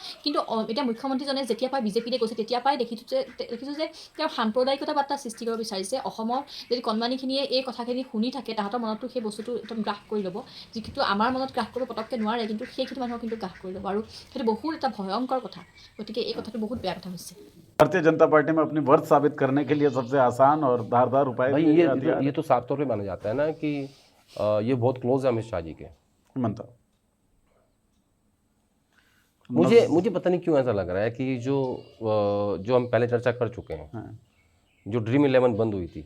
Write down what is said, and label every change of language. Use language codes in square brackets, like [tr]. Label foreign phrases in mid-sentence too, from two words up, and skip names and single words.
[as] কিন্তু এতিয়া মুখ্যমন্ত্ৰীজনে যেতিয়া পাই বিজেপিলে গৈছে তেতিয়া পাই দেখিছোঁ যে তেওঁ সাম্প্ৰদায়িকতা বাৰ্তা সৃষ্টি কৰিব বিচাৰিছে। অসমৰ যদি কণমানিখিনিয়ে এই কথাখিনি শুনি থাকে, তাহাঁতৰ মনতো সেই বস্তুটো একদম গ্ৰাস কৰি ল'ব, যিটো আমাৰ মনত গ্ৰাস কৰিব পটককৈ নোৱাৰে, কিন্তু সেইখিনি মানুহক কিন্তু গ্ৰাস কৰি ল'ব, আৰু সেইটো বহুত এটা ভয়ংকৰ কথা। গতিকে এই কথাটো बहुत বেয়া কথা হৈছে। [hi] भारतीय जनता पार्टी में अपनी वर्थ साबित करने के लिए सबसे आसान और धारदार उपाय भाई ये तो साफ तौर पे माना जाता है ना कि ये बहुत क्लोज है अमित शाह जी के। हेमंता, मुझे पता नहीं क्यों ऐसा लग रहा है कि जो हम पहले चर्चा कर चुके हैं, जो ड्रीम 11 बंद हुई थी,